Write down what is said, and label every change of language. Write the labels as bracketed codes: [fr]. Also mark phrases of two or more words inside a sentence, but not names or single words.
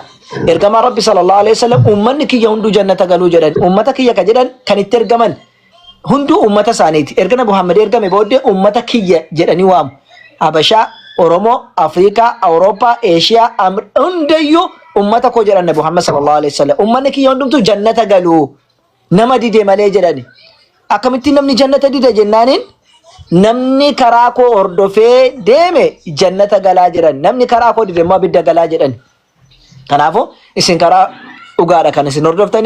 [om] Ergamaa Rabbi [ar] صلى الله عليه وسلم [om] uummanni kiyya hunduu jannata galuu jedhan. Uummata kiyya ka jedhan kan itti ergaman hunduu uummata isaaniiti. Erga Nabi Muhammad ergame booddee uummata kiyya jedhanii waamu. Habashaa Oromoo, Afrikaa, Awurooppaa, Eeshiyaa, hundayyuu ummata koo jedhan Nabi Muhammad [ar] صلى الله عليه وسلم. [om] Ummanni kiyya hundumtuu jannata galuu nama dide malee jedhani. Akkamitti namni jannata dide jennaaniin namni karaa koo hordofee deeme jannata galaa jedhan. Namni karaa koo dide immoo abidda galaa jedhan. Kanaafuu isin karaa dhugaadha kan isin hordoftani.